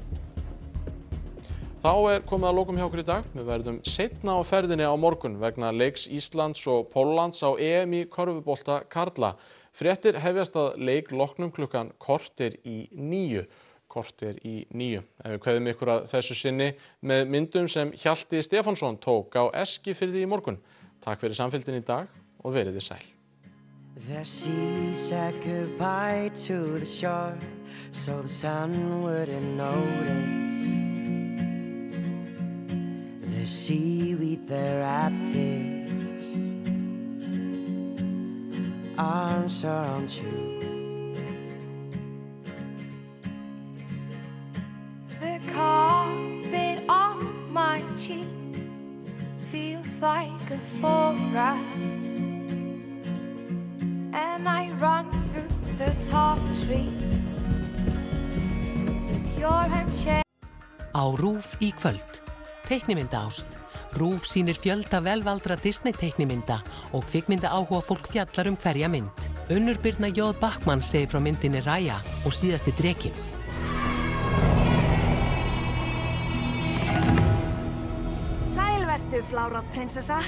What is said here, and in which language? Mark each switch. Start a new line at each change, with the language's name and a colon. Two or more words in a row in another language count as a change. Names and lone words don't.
Icelandic: Þá komið að lokum hjá okkur í dag. Við verðum seinna á ferðinni á morgun vegna leiks Íslands og Póllands á EM í körfubolta karla. Fréttir hefjast að leik loknum klukkan korter í 9. En við kveðum ykkur að þessu sinni með myndum sem Hjalti Stefánsson tók á Eskifirði í morgun. Takk fyrir samfylgdina í dag og verið þið sæl.
English: The sea said goodbye to the shore so the sun wouldn't notice. The seaweed there wrapped its arms around you. The carpet on my cheek feels like a forest, and I run through the tall trees with your handshake.
Icelandic: Á RÚV í kvöld. Teiknimyndaást. RÚV sýnir fjölda velvaldra Disney-teiknimynda og kvikmynda áhuga fólk fjallar hverja mynd. Unnur Birna J. Bachmann segir frá myndinni Raya og síðasti drekinn. Sælvertu, Flárað prinsessa.